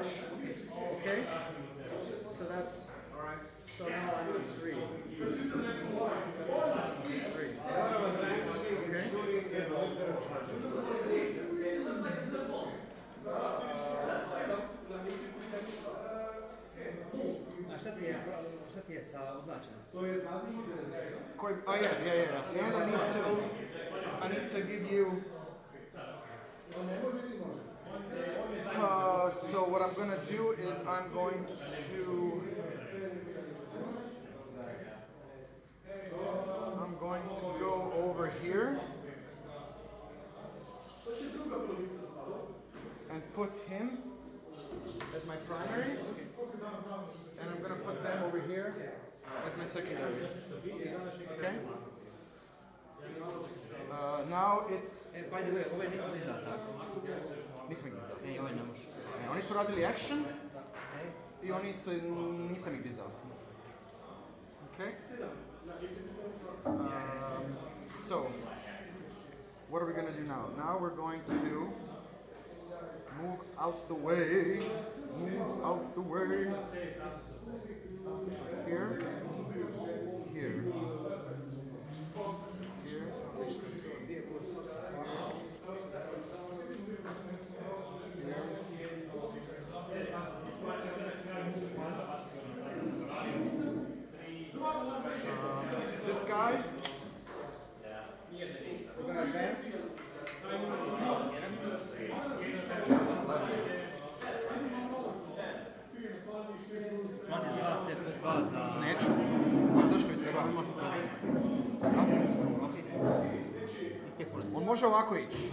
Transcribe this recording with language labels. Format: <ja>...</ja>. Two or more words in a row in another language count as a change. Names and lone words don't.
<en>Okay? So that's alright. So now I'm at 3. 3. A lot of advancing and shooting and a little bit of charging.</en> <sr>A šta ti je sa označenom?</sr> <en>Oh yeah. And I need to give you. So what I'm gonna do is I'm going to go over here and put him as my primary, and I'm gonna put them over here as my secondary. Okay. Now it's. By the way,</en> <sr>ove nisu dizali, tako? Nisam ih dizao. Ove ne može. Oni su radili action i nisam ih dizao.</sr> <en>Okay. So, what are we gonna do now? Now we're going to move out the way. Move out the way. Here. Here. Here. This guy. We're gonna advance.</en> <sr>Radiš 2 CP2 za... Neću. Zašto mi treba? Ne možeš prodati. Ok. Isteklo. On može ovako ići.</sr>